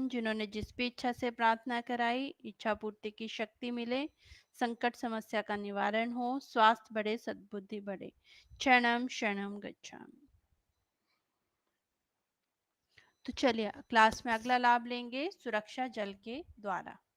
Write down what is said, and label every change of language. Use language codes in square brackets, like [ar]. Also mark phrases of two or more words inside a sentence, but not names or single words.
[hi] जिन्होंने जिस भी इच्छा से प्रार्थना कराई, इच्छा पूर्ति की शक्ति मिले, संकट समस्या का निवारण हो, स्वास्थ्य बढ़े, सद्बुद्धि बढ़े। [pi] शरणम शरणम गच्छामि। [hi] तो चलिए क्लास में अगला लाभ लेंगे सुरक्षा जल के द्वारा।